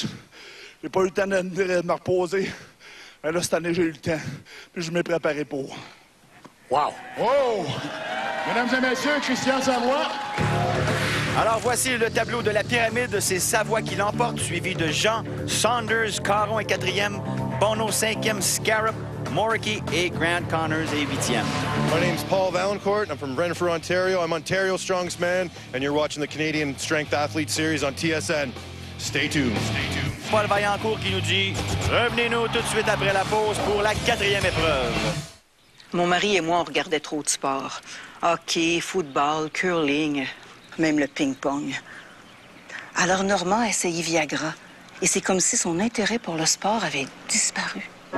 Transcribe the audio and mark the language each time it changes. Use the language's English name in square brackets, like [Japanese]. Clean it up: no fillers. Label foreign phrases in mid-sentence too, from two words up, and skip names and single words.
[French] J'ai pas eu le temps de me reposer. Mais là, cette année, j'ai eu le temps. Puis je m'ai préparé pour. Wow! Oh! Mesdames et messieurs, Christian Savoie. Alors, voici le tableau de la pyramide. C'est Savoie qui l'emporte, suivi de Jean, Saunders, Caron est 4e, Bono 5e, Scarab, Morricke et Grant Connors est 8e. [English] My name's Paul Valancourt. I'm from Brantford, Ontario. I'm Ontario's strongest man, and you're watching the Canadian Strength Athlete Series on TSN. Stay tuned. Stay tuned. [French] Paul Vaillancourt qui nous dit « Revenez-nous tout de suite après la pause pour la 4e épreuve. » Mon mari et moi, on regardait trop de sport. Hockey, football, curling, même le ping-pong. Alors Normand a essayé Viagra. Et c'est comme si son intérêt pour le sport avait disparu.